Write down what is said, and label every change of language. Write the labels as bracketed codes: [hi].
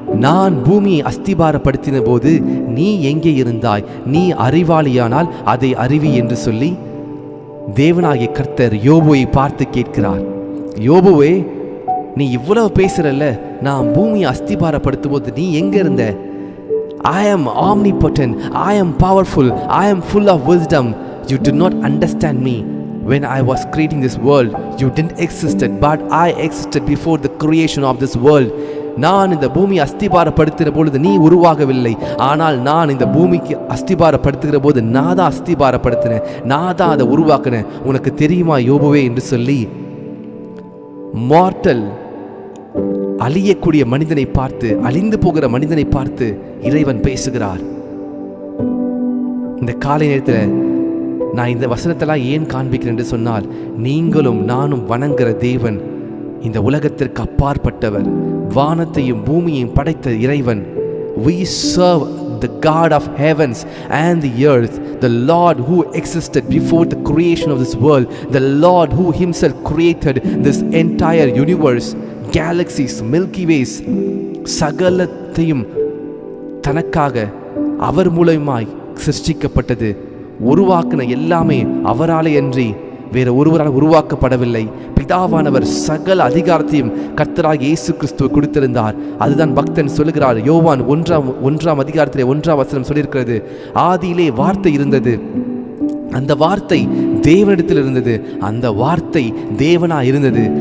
[ta] நான் பூமியை அஸ்திபாரப்படுத்தின போது நீ எங்கே இருந்தாய்? நீ அறிவாளியானால் அதை அறிவி என்று சொல்லி தேவனாகிய கர்த்தர் யோபுவை பார்த்து கேட்கிறார். யோபுவே, நீ இவ்வளவு பேசுறல்ல, நான் பூமியை அஸ்திபாரப்படுத்தும் போது நீ எங்க இருந்த? [en] I am omnipotent, I am powerful, I am full of wisdom. You did not understand me. When I was creating this world, you didn't existed, but I existed before the creation of this world. [ta] நான் இந்த பூமியை அஸ்திபாரப்படுத்துகிற பொழுது நீ உருவாகவில்லை, ஆனால் நான் இந்த பூமிக்கு அஸ்திபாரப்படுத்துகிற போது நான் தான் அஸ்திபாரப்படுத்தினேன், நான் தான் அதை உருவாக்கினேன். உனக்கு தெரியுமா யோபுவே என்று சொல்லி மார்டல் அழியக்கூடிய மனிதனை பார்த்து, அழிந்து போகிற மனிதனை பார்த்து இறைவன் பேசுகிறார். இந்த காலை நேரத்தில் நான் இந்த வசனத்தெல்லாம் ஏன் காண்பிக்கிறேன் என்று சொன்னால், நீங்களும் நானும் வணங்குகிற தேவன் இந்த உலகத்திற்கு அப்பாற்பட்டவர், வானத்தையும் பூமியையும் படைத்த இறைவன். [en] We serve the God of heavens and the earth, the Lord who existed before the creation of this world, the Lord who himself created this entire universe, galaxies, Milky Ways, [ta] சகலத்தையும் தனக்காக அவர் மூலமாய் சிருஷ்டிக்கப்பட்டது. உருவாக்கின எல்லாமே அவராலே அன்றி வேறு ஒருவரால் உருவாக்கப்படவில்லை. பிதாவானவர் சகல அதிகாரத்தையும் கர்த்தராகிய இயேசு கிறிஸ்துவை கொடுத்திருந்தார். அதுதான் பக்தன் சொல்லுகிறார். யோவான் 1 அதிகாரத்திலே 1 வசனம் சொல்லியிருக்கிறது, ஆதியிலே வார்த்தை இருந்தது, அந்த வார்த்தை தேவனிடத்தில் இருந்தது, அந்த வார்த்தை தேவனாய் இருந்தது.